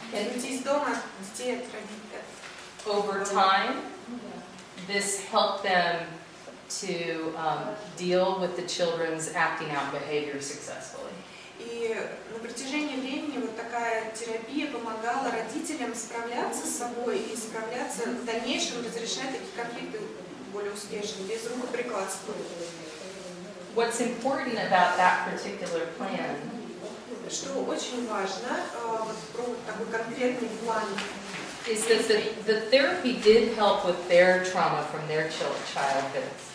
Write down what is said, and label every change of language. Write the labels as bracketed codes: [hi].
[ru] Уйти из дома, детей отравить. [en] Over time, this helped them to deal with the children's acting out behavior successfully. [ru] И на протяжении времени вот такая терапия помогала родителям справляться с собой и справляться в дальнейшем, разрешать такие конфликты более успешно, без рукоприкладства. [en] What's important about that particular plan [ru] Что очень важно, вот про такой конкретный план, [en] is that the therapy did help with their trauma from their childhood.